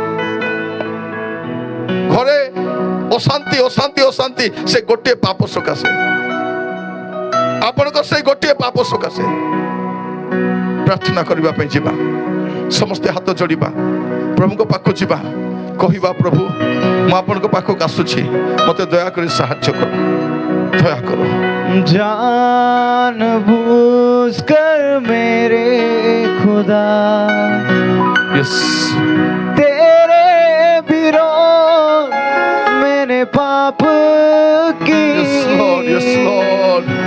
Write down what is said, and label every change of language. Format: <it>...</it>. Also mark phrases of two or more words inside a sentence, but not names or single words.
<or>ଘରେ ଅଶାନ୍ତି ଅଶାନ୍ତି ଅଶାନ୍ତି, ସେ ଗୋଟିଏ ପାପ ସକାଶେ, ଆପଣଙ୍କ ସେଇ ଗୋଟିଏ ପାପ ସକାଶେ। ପ୍ରାର୍ଥନା କରିବା ପାଇଁ ଯିବା, ସମସ୍ତେ ହାତ ଯୋଡ଼ିବା, ପ୍ରଭୁଙ୍କ ପାଖକୁ ଯିବା, କହିବା ପ୍ରଭୁ ମୁଁ ଆପଣଙ୍କ ପାଖକୁ ଆସୁଛି, ମତେ ଦୟାକରି ସାହାଯ୍ୟ କର, ଦୟା କର।</or> <hi>जानबूझकर मेरे खुदा यस तेरे विरोध मैंने पाप की,</hi> <en>yes Lord, yes Lord,</en>